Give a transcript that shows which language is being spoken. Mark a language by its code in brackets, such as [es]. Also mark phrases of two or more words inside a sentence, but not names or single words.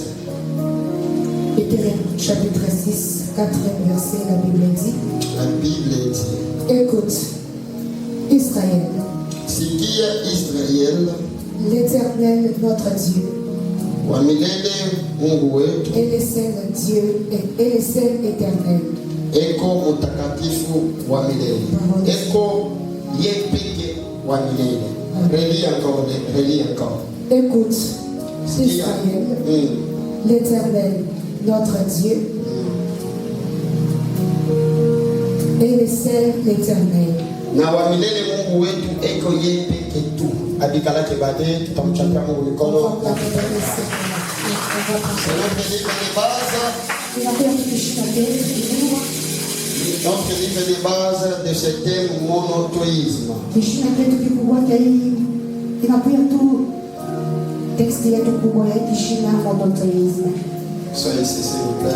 [fr] Deutéronome chapitre 6, 4e verset, la Bible dit. La Bible dit. Écoute, Israël, [sw] Sikia Israël, [fr] l'Éternel notre Dieu, [sw] Wamilele Mungu wetu, [fr] est le seul Dieu et le seul éternel. [sw] eko mutakatifu wa milele, eko yepeke wa milele. [fr] Relis encore. Écoute, [sw] Sikia. [fr] Israël, l'Éternel notre Dieu est le seul éternel. [sw] Na wa milele Mungu wetu eko yepeke tu. Abikalake bade tutamchapia Mungu mikono. [fr] C'est notre livre de base de ce thème monothéisme. Soyez ici, s'il vous plaît.